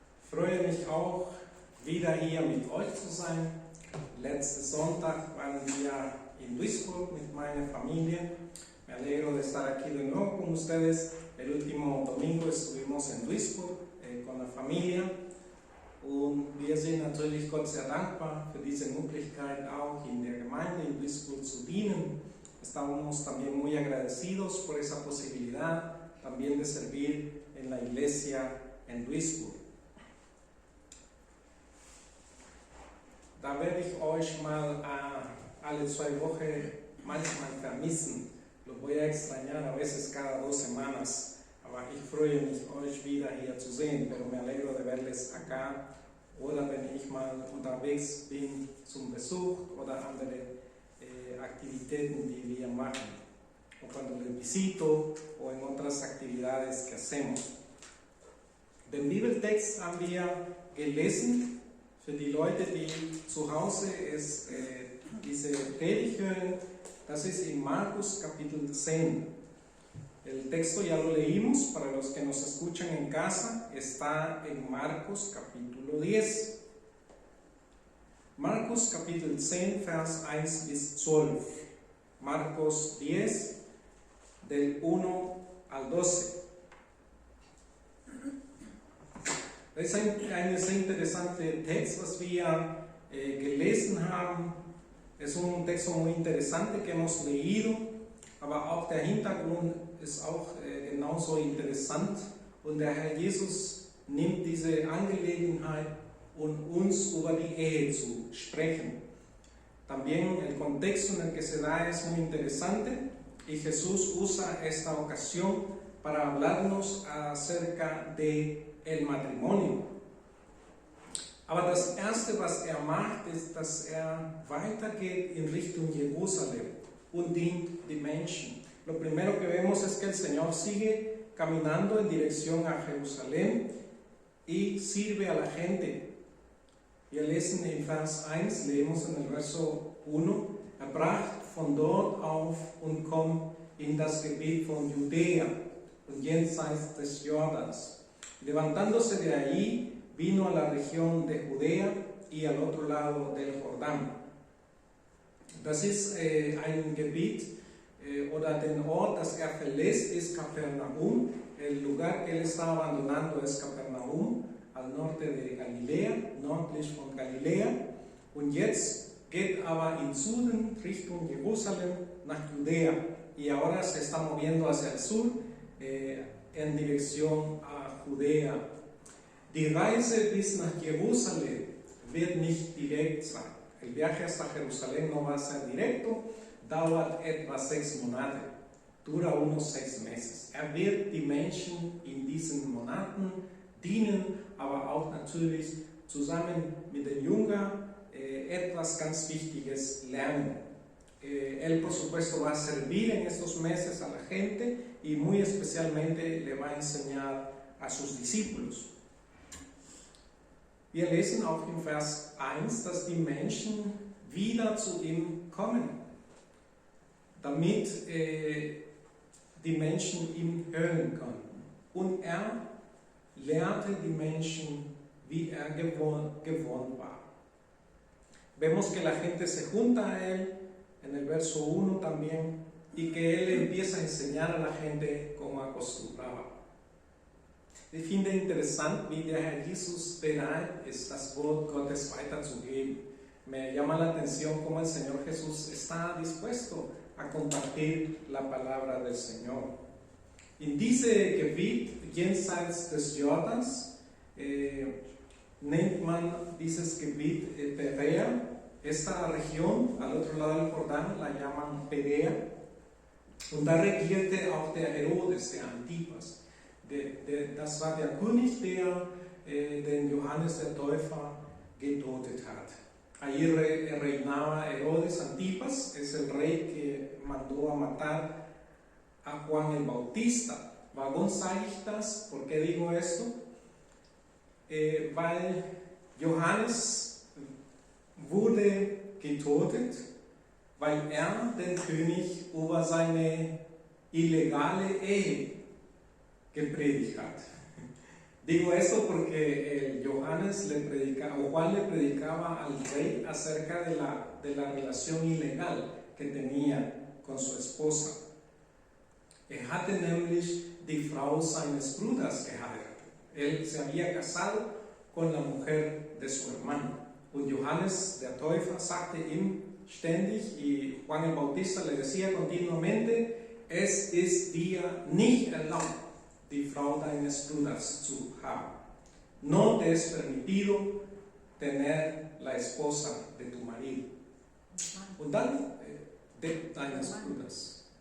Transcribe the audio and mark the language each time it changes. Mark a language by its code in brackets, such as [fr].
[de] freue mich auch, wieder hier mit euch zu sein. Letzten Sonntag waren wir en Duisburg mit meiner familia. [es] Me alegro de estar aquí de nuevo con ustedes. El último domingo estuvimos en Duisburg con la familia. [de] Und wir sind natürlich Gott sehr dankbar für diese Möglichkeit, auch in der Gemeinde in Duisburg zu dienen. [es] Estamos también muy agradecidos por esa posibilidad también de servir en la iglesia en Duisburg. [de] Da werde ich euch mal alle 2 Wochen manchmal vermissen. [es] Lo voy a extrañar a veces cada 2 semanas. [de] Aber ich freue mich, euch wieder hier zu sehen. [es] Pero me alegro de verles acá. [de] Oder wenn ich mal unterwegs bin zum Besuch oder andere Aktivitäten, die wir machen. [es] O cuando les visito o en otras actividades que hacemos. [de] Den Bibeltext haben wir gelesen. Für die Leute, die zu Hause diese Predigt hören, das ist in Marcos Kapitel 10. [es] El texto ya lo leímos, para los que nos escuchan en casa, está en Marcos capítulo 10. [de] Marcos Kapitel 10, Vers 1 bis 12. [es] Marcos 10, del 1 al 12. [de] Das ist ein sehr interessanter Text, was wir gelesen haben. [es] Es un texto muy interesante que hemos leído, [de] aber auch der Hintergrund ist auch genauso interessant. Und der Herr Jesus nimmt diese Angelegenheit, um uns über die Ehe zu sprechen. [es] También el contexto en el que se da es muy interesante y Jesús usa esta ocasión para hablarnos acerca de el matrimonio. [de] Aber das Erste, was macht, ist, dass weitergeht in Richtung Jerusalem und dient die Menschen. [es] Lo primero que vemos es que el Señor sigue caminando en dirección a Jerusalén y sirve a la gente. [de] Wir lesen in Vers 1, [es] leemos en el verso 1, [de] brach von dort auf und kommt in das Gebiet von Judäa und jenseits des Jordans. [es] Levantándose de allí, vino a la región de Judea y al otro lado del Jordán. [de] Das ist ein Gebiet oder den Ort, das verlässt, ist Kapernaum. [es] El lugar que él está abandonando es Kapernaum, al norte de Galilea, [de] nördlich von Galilea. Und jetzt geht aber in Süden Richtung Jerusalem nach Judea. [es] Y ahora se está moviendo hacia el sur en dirección a Judea. [de] Die Reise bis nach Jerusalem wird nicht direkt sein. [es] El viaje hasta Jerusalén no va a ser directo, [de] dauert etwa 6 Monate, [es] dura unos 6 meses. [de] Wird die Menschen in diesen Monaten dienen, aber auch natürlich zusammen mit den Jüngern etwas ganz Wichtiges lernen. [es] Él por supuesto va a servir en estos meses a la gente y muy especialmente le va a enseñar a sus discípulos. [de] Wir lesen auch im Vers 1, dass die Menschen wieder zu ihm kommen, damit die Menschen ihn hören konnten. Und lehrte die Menschen, wie gewohnt war. [es] Vemos que la gente se junta a él, en el verso 1 también, y que él empieza a enseñar a la gente como acostumbraba. [de] Ich finde interessant, wie der Herr Jesus bereit ist, das Wort Gottes weiterzugeben. [es] Me llama la atención cómo el Señor Jesús está dispuesto a compartir la palabra del Señor. [de] In diese Gebiet jenseits des Jordans nennt man dieses Gebiet Perea. [es] Esta región al otro lado del Jordán la llaman Perea. [de] Und da regierte auch der Herodes, der Antipas. Das war der König, der den Johannes der Täufer getötet hat. [es] Allí reinaba Herodes Antipas, es el rey que mandó a matar a Juan el Bautista. [de] Warum sage ich das? [es] ¿Por qué digo esto? [de] Weil Johannes wurde getötet, weil den König über seine illegale Ehe gepredigt hat. [es] Digo esto porque Johannes le predicaba, o Juan le predicaba al rey acerca de la relación ilegal que tenía con su esposa. [de] Hatte nämlich die Frau seines Bruders geheiratet. [es] Él se había casado con la mujer de su hermano. [de] Und Johannes der Täufer sagte ihm ständig, [es] y Juan el Bautista le decía continuamente, [de] es ist dir nicht erlaubt, die Frau deines Bruders zu haben. [es] No te es permitido tener la esposa de tu marido. [de] Und dann, de deines Bruders.